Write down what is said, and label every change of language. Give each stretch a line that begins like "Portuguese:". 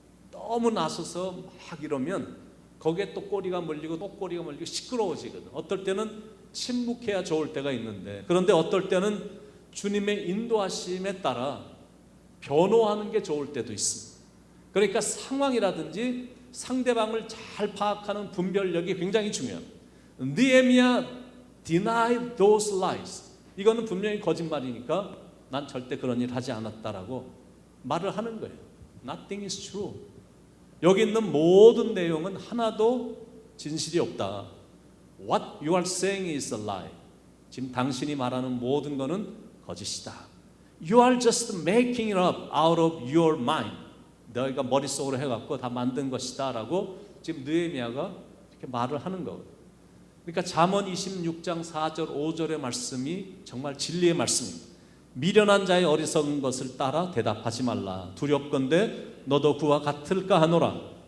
Korean: 너무 나서서 막 이러면 거기에 또 꼬리가 물리고 또 꼬리가 물리고 시끄러워지거든. 어떨 때는 침묵해야 좋을 때가 있는데, 그런데 어떨 때는 주님의 인도하심에 따라 변호하는 게 좋을 때도 있습니다. 그러니까 상황이라든지 상대방을 잘 파악하는 분별력이 굉장히 중요합니다.
English: 느헤미야 denied those lies.
Korean: 이거는 분명히 거짓말이니까 난 절대 그런 일 하지 않았다라고 말을 하는 거예요.
English: Nothing is true.
Korean: 여기 있는 모든 내용은 하나도 진실이 없다.
English: What you are saying is a lie.
Korean: 지금 당신이 말하는 모든 것은 거짓이다.
English: You are just making it up out of your mind.
Korean: 너희가 머릿속으로 해갖고 다 만든 것이다 라고 지금 느헤미야가 이렇게 말을 하는 거거든요. 그러니까 잠언 26장 4절 5절의 말씀이 정말 진리의 말씀입니다. 미련한 자의 어리석은 것을 따라 대답하지 말라. 두렵건대 너도 그와 같을까 하노라.